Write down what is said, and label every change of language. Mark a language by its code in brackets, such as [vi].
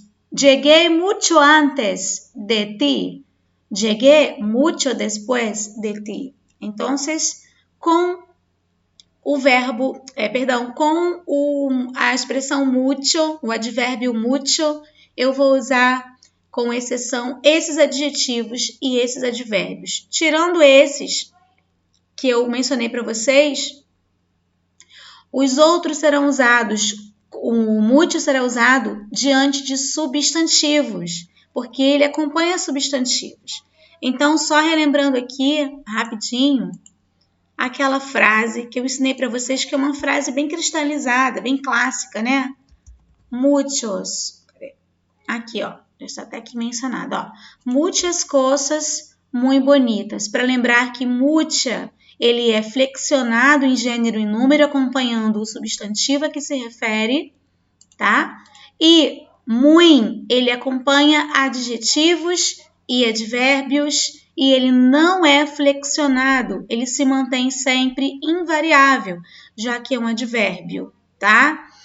[es] Llegué mucho antes de ti. Llegué mucho después de ti. [pt] Entonces, com o verbo, com a expressão mucho, o advérbio mucho, eu vou usar com exceção esses adjetivos e esses advérbios. Tirando esses que eu mencionei para vocês, os outros serão usados, o mucho será usado diante de substantivos, porque ele acompanha substantivos. Então, só relembrando aqui, rapidinho, aquela frase que eu ensinei para vocês, que é uma frase bem cristalizada, bem clássica, né? Muchos. Aqui, ó. Já está até aqui mencionado, ó. [es] Muchas cosas muy bonitas. [pt] Para lembrar que mucha, ele é flexionado em gênero e número, acompanhando o substantivo a que se refere, tá? E muy, ele acompanha adjetivos e advérbios, e ele não é flexionado, ele se mantém sempre invariável, já que é um advérbio, tá?